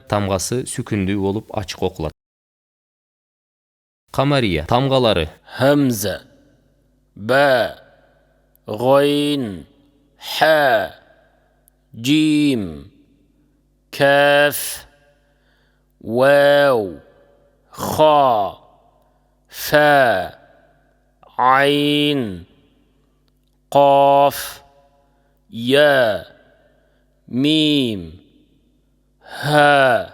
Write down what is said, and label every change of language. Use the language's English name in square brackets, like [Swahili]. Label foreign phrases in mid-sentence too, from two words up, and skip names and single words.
[Kyrgyz] тамгасы сүкүндүү болуп ачык окулат. Камария тамгалары: хамза, ба, гойн, ха, джим, каф, [Arabic] واو، حاء، فاء, عين قاف يا ميم ها.